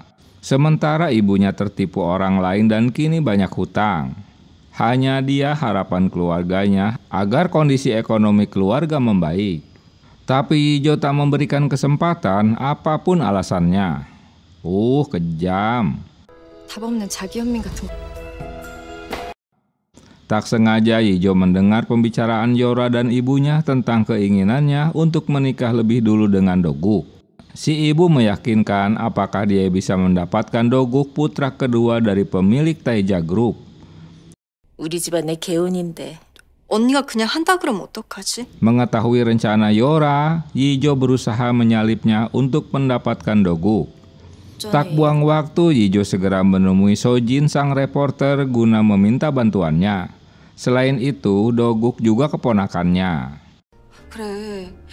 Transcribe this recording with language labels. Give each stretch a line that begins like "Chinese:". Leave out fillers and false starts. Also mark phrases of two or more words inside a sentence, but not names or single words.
Indonesian: Sementara ibunya tertipu orang lain dan kini banyak hutang. Hanya dia harapan keluarganya agar kondisi ekonomi keluarga membaik. Tapi Yijo tak memberikan kesempatan apapun alasannya. Kejam.
Korean: 답 없는 자기 연민 같은 거.
Indonesian: Tak sengaja Yijo mendengar pembicaraan Yora dan ibunya tentang keinginannya untuk menikah lebih dulu dengan Doguk. Si ibu meyakinkan apakah dia bisa mendapatkan Doguk, putra kedua dari pemilik Taeja Group.
Korean: 우리 집안의 개운인데. 언니가 그냥 한다 그러면 어떡하지?
Indonesian: Mengetahui rencana Yora, Yijo berusaha menyalipnya untuk mendapatkan Doguk. Tak buang waktu, Yijo segera menemui Sojin sang reporter guna meminta bantuannya. Selain itu, Doguk juga keponakannya.
Korean: 그래.